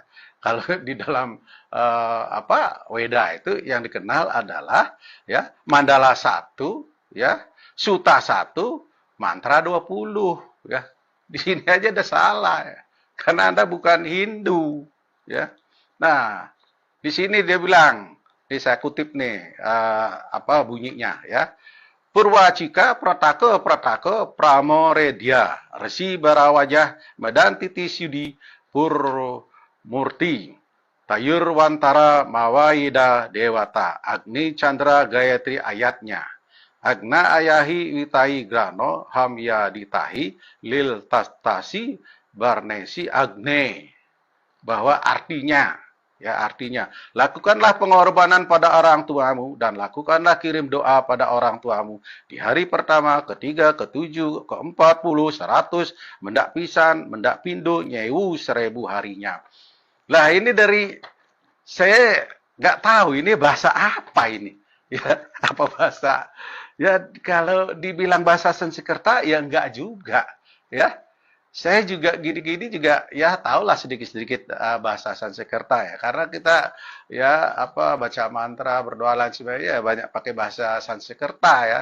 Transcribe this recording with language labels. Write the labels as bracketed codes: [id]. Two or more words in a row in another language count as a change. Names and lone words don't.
[id] Kalau di dalam Weda itu yang dikenal adalah ya Mandala 1 ya, Suta 1, Mantra 20 ya. Di sini aja ada salah ya. Karena Anda bukan Hindu ya. Nah, di sini dia bilang, ini saya kutip nih bunyinya ya. Purwacika Prataka Pramoredya Resi Barawajah Madantiti Sudi Purmurti Tayur Wantara Mawayida Dewata Agni Chandra Gayatri ayatnya [sa] Agna Ayahi Witai Grano Hamya Ditahi Lil Tastasi Barnesi Agne, [id] bahwa artinya lakukanlah pengorbanan pada orang tuamu dan lakukanlah kirim doa pada orang tuamu di hari pertama, ketiga, ketujuh, ke-40, 100, [jv] mendak pisan, mendak pindo, nyewu [id] 1000 harinya. Lah ini dari saya nggak tahu ini bahasa apa ini ya, apa bahasa ya, kalau dibilang bahasa Sanskerta ya enggak juga ya. Saya juga gini-gini juga ya tahulah sedikit-sedikit bahasa Sanskerta ya, karena kita ya baca mantra, berdoa dan sebagainya ya, banyak pakai bahasa Sanskerta ya.